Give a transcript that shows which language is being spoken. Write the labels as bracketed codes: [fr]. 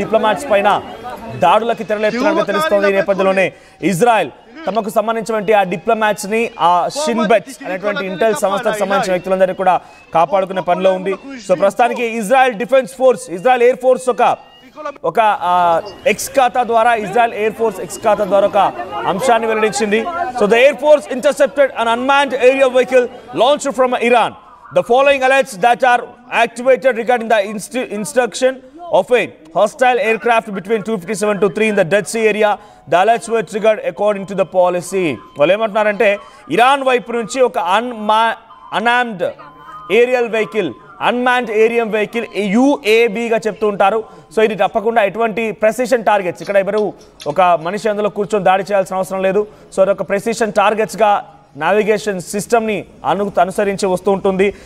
[te] Diplomats పైన దాడులకి తెరలేపుతున్నట్టుగా తెలుస్తోంది. ఈ నేపథ్యంలోనే ఇజ్రాయెల్ తమకు సంబంధించినటువంటి ఆ డిప్లొమాట్స్ ని, ఆ షిన్ బెట్స్ అనేటువంటి ఇంటెల్ సంస్థకు సంబంధించిన వ్యక్తులందరినీ కూడా కాపాడుకునే పనిలో ఉంది. సో ప్రస్తుతానికి Israel defence force, Israel air force ఒక ఎక్స్ ఖాతా ద్వారా, ఇజ్రాయెల్ ఎయిర్ ఫోర్స్ ఎక్స్ ఖాతా ద్వారా ఒక అంశాన్ని వెల్లడించింది. [en] So the air force intercepted an unmanned aerial vehicle launched from Iran. The following alerts that are activated regarding the instruction of a hostile aircraft between 2:57 to 3 in the Dead Sea area. The alerts were triggered according to the policy. [te] వాళ్ళు ఏమంటున్నారంటే Iran వైపు నుంచి ఒక unmanned aerial vehicle, unmanned aerial vehicle UAVగా చెప్తూ ఉంటారు. So ఇది తప్పకుండా ఎటువంటి ప్రెసిషన్ టార్గెట్స్, ఇక్కడ ఎవరు ఒక మనిషి అందులో కూర్చొని దాడి చేయాల్సిన అవసరం లేదు. సో అదొక ప్రెసిషన్ టార్గెట్స్గా నావిగేషన్ సిస్టమ్ని అనుసరించి వస్తూ ఉంటుంది.